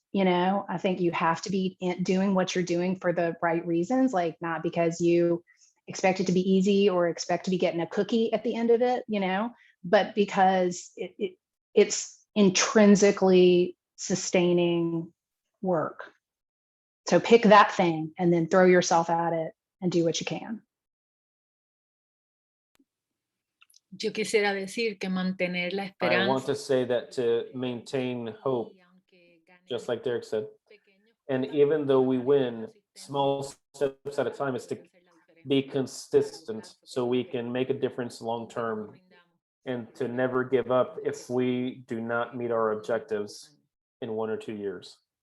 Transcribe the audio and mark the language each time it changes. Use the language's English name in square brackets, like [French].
[English] You know, I think you have to be doing what you're doing for the right reasons, like not because you expect it to be easy or expect to be getting a cookie at the end of it, you know, but because it's intrinsically sustaining work. So pick that thing and then throw yourself at it and do what you can. [Spanish] Yo quisiera decir que mantener la esperanza. [English] I want to say that to maintain hope, just like Derrick said, and even though we win, small steps at a time, is to be consistent so we can make a difference long term, and to never give up if we do not meet our objectives in 1 or 2 years.